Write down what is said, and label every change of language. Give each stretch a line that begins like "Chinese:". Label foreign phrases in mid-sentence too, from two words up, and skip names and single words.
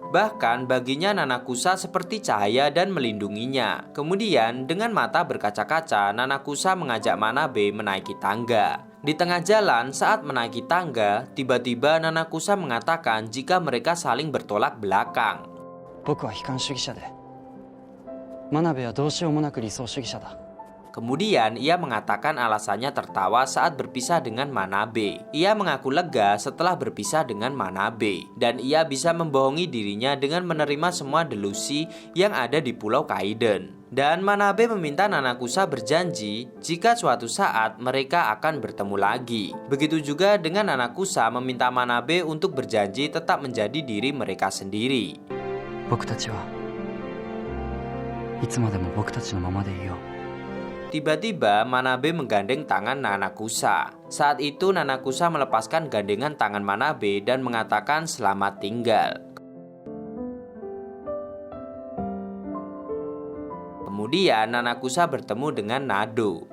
Indonesian: Bahkan baginya Nanakusa seperti cahaya dan melindunginya. Kemudian dengan mata berkaca-kaca, Nanakusa mengajak Manabe menaiki tangga. Di tengah jalan saat menaiki tangga, tiba-tiba Nanakusa mengatakan jika mereka saling bertolak belakang.
Japanese: 僕は悲観主義者で真鍋はどうしようもなく理想主義者だ
Indonesian: Kemudian ia mengatakan alasannya tertawa saat berpisah dengan Manabe. Ia mengaku lega setelah berpisah dengan Manabe, dan ia bisa membohongi dirinya dengan menerima semua delusi yang ada di Pulau Kaiden. Dan Manabe meminta Nanakusa berjanji jika suatu saat mereka akan bertemu lagi. Begitu juga dengan Nanakusa meminta Manabe untuk berjanji tetap menjadi diri mereka sendiri.
Japanese: 僕たちはいつまでも僕たちのままでいよう
Indonesian: Tiba-tiba Manabe menggandeng tangan Nanakusa. Saat itu Nanakusa melepaskan gandengan tangan Manabe dan mengatakan selamat tinggal. Kemudian Nanakusa bertemu dengan Nado.